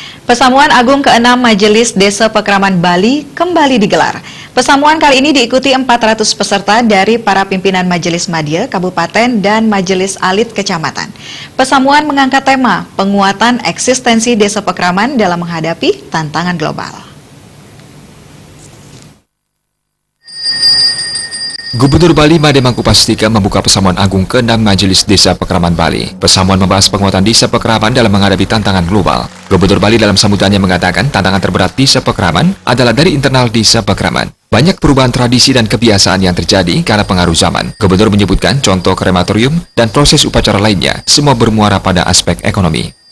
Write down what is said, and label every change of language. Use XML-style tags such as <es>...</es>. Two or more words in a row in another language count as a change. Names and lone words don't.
<id>Pesamuan Agung ke-6 Majelis Desa Pekraman Bali kembali digelar. Pesamuan kali ini diikuti 400 peserta dari para pimpinan Majelis Madya, Kabupaten, dan Majelis Alit Kecamatan. Pesamuan mengangkat tema penguatan eksistensi Desa Pekraman dalam menghadapi tantangan global. Gubernur Bali Made Mangkupastika membuka Pesamuan Agung ke-6 Majelis Desa Pekraman Bali. Pesamuan membahas penguatan desa Pekraman dalam menghadapi tantangan global. Gubernur Bali dalam sambutannya mengatakan tantangan terberat desa Pekraman adalah dari internal desa Pekraman. Banyak perubahan tradisi dan kebiasaan yang terjadi karena pengaruh zaman. Gubernur menyebutkan contoh krematorium dan proses upacara lainnya, semua bermuara pada aspek ekonomi.</id>